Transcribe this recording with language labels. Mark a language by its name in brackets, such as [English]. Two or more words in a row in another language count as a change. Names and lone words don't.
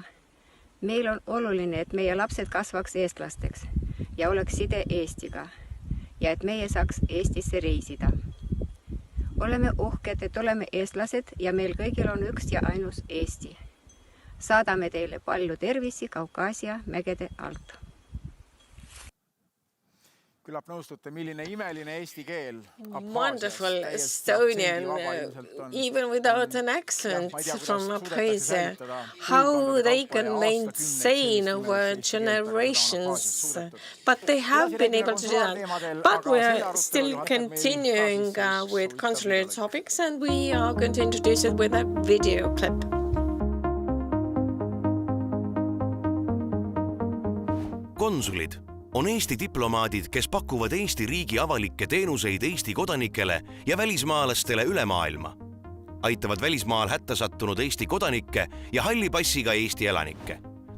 [Estonian] Meil on oluline, et meie lapsed kasvaks eestlasteks ja oleks side Eestiga ja et meie saaks Eestisse reisida. Oleme uhked, et oleme eestlased ja meil kõigil on üks ja ainus Eesti. Saadame teile palju tervisi Kaukaasia mägede alt. Küllap nõustute, milline imeline eesti keel. [English] Wonderful Estonian, even without an accent from Abkhaasia. How they can maintain over generations. But they have been able to do that. But we are still continuing with consular topics, and we are going to introduce it with a video clip. [Estonian] Konsulid on Eesti diplomaadid, kes pakuvad Eesti riigi avalikke teenuseid Eesti kodanikele ja välismaalastele üle maailma. Aitavad välismaal hätta sattunud Eesti kodanikke ja halli passiga Eesti elanikke.